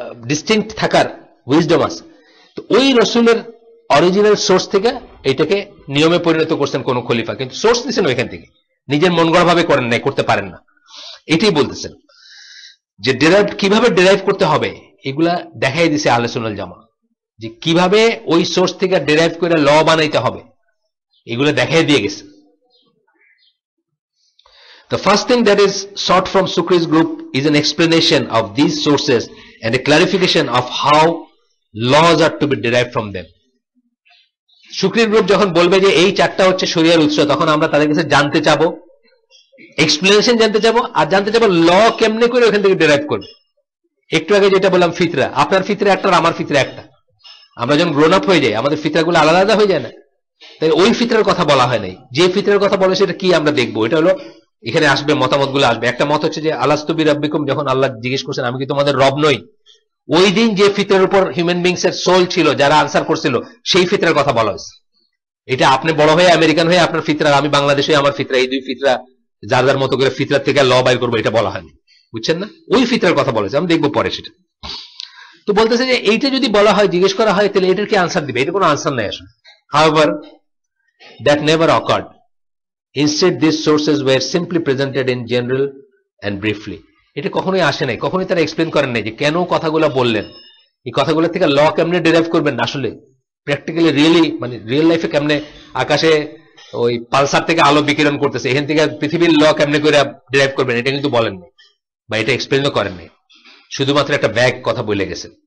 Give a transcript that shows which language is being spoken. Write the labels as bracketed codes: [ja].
[bn] Distinct থাকার wisdom আছে। তো ওই রসুলের অরিজিনাল সোর্স থেকে এটাকে নিয়মে পরিণত করছেন কোন খলিফা, কিন্তু সোর্স নিছেন ওইখান থেকে, নিজের মন গড়া ভাবে করেন নাই, করতে পারেন না। এটাই বলতেছেন যে কিভাবে ডেরাইভ করতে হবে, এগুলা দেখাই দিছে আহলে সুন্নাত ওয়াল জামাআহ, যে কিভাবে ওই সোর্স থেকে ডেরাইভ করে ল বানাইতে হবে, এগুলো দেখাই দিয়ে গেছে। [en] The first thing that is sought from Sukri's group is an explanation of these sources and a clarification of how laws are to be derived from them. [bn] Sukri's group যখন বলবে যে এই চারটা হচ্ছে শরিয়ার উৎস, তখন আমরা তাদের কাছে জানতে চাবো, এক্সপ্লেনেশন জানতে চাবো, আর জানতে চাবো ল কেমনে করে ওখান থেকে ডেরাইভ করবে। একটু আগে যেটা বললাম ফিতরা, আপনার ফিতরা একটা আর আমার ফিতরা একটা। আমরা যখন গ্রোন আপ হয়ে যাই আমাদের ফিতরাগুলো আলাদা আলাদা হয়ে যায় না? তাই ওই ফিতরার কথা বলা হয় নাই। যে ফিতরার কথা বলে সেটা কি আমরা দেখবো। এটা হলো এখানে আসবে, মতামত গুলো আসবে। একটা মত হচ্ছে যে আলাস্তু বিরাব্বিকুম, যখন আল্লাহ জিজ্ঞেস করছেন আমি কি তোমাদের রব নই, ওই দিন যে ফিতরার উপর হিউম্যান বিংস এর সোল ছিল যারা আনসার করছিল সেই ফিতরার কথা বলা হয়েছে। এটা আপনি বড় হয়ে আমেরিকান হয়ে আপনার ফিতরা, আমি বাংলাদেশে আমার ফিতরা, এই দুই ফিতরা যার যার মতো করে ফিতরার থেকে ল বাইর করবো, এটা বলা হয়নি, বুঝছেন না? ওই ফিতরার কথা বলেছে, আমি দেখবো পরে সেটা। তো বলতেছে যে এইটা যদি বলা হয়, জিজ্ঞেস করা হয়, তাহলে এটার কি আনসার দিবে? এটা কোনো আনসার নেই আসলে। [en] However, that never occurred. Instead, these sources were simply presented in general and briefly. [bn] এটা কখনোই আসে নাই, কখনোই তারা এক্সপ্লেন করেন নাই যে কেন কথাগুলো বললেন, এই কথাগুলো থেকে ল কেমনে ডিরাইভ করবেন, আসলে প্র্যাকটিক্যালি রিয়েলি মানে রিয়েল লাইফে কেমনে আকাশে ওই পালসার থেকে আলো বিকিরণ করতেছে, এখান থেকে পৃথিবীর ল কেমনে করে ডিরাইভ করবেন, এটা কিন্তু বলেননি বা এটা এক্সপ্লেনও করেন নাই, শুধুমাত্র একটা ব্যাগ কথা বলে গেছেন।